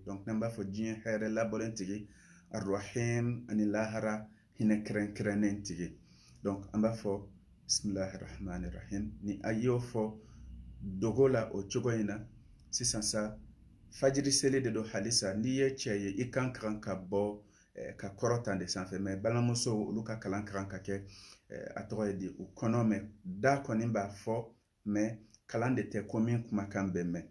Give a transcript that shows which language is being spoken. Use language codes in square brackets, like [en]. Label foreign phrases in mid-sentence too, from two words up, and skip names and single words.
[bm] Donc n'an b'a fɔ diɲɛ hɛrɛ labɔlen tigi, ar-Rahim ani lahara hinɛ kɛrɛnkɛrɛnnen tigi. Donc an b'a fɔ [ar] بسم الله الرحمن الرحيم. [bm] Ni a y'o fɔ dogo la o cogo in na, sisan sa fajiri seli de do halisa. N'i ye cɛ ye i kan ka bɔ ka kɔrɔtan de sanfɛ, mais balimamuso olu ka kalan kan ka kɛ a tɔgɔ ye di u kɔnɔ, mais da kɔni b'a fɔ, mais kalan de tɛ ko min kumakan bɛ mɛn.